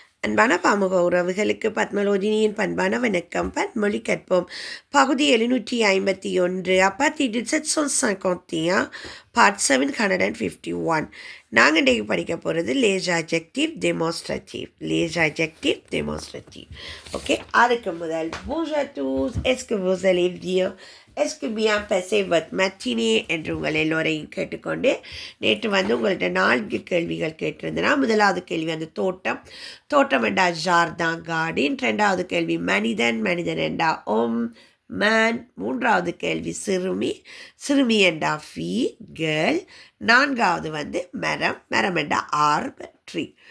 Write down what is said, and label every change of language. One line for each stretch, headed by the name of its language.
Tamil: அன்பான பாமுக உறவுகளுக்கு பத்மலோதினியின் பண்பான வணக்கம். பன்மொழி கற்போம். பகுதி 751.
French: Partie 751,
English: part 751.
Tamil: நாங்கள் இன்றைக்கு படிக்க போகிறது
French: les adjectifs démonstratifs. Les adjectifs démonstratifs.
Tamil: Okay, அதுக்கு முதல்
French: bonjour à tous, est-ce que vous allez bien? Est-ce que bien passé votre matinée
Tamil: என்று உங்கள் எல்லோரையும் கேட்டுக்கொண்டு, நேற்று உங்கள்கிட்ட 4 கேள்விகள் கேட்டிருந்தேன்னா, முதலாவது கேள்வி அந்த தோட்டம் என்றா ஜார்தான் கார்டன், 2வது கேள்வி மனிதன் என்றா மேன், 3வது கேள்வி சிறுமி என்றா ஃபீ கேர்ள், 4வது மரம் என்றா ஆர்ப் ட்ரீ.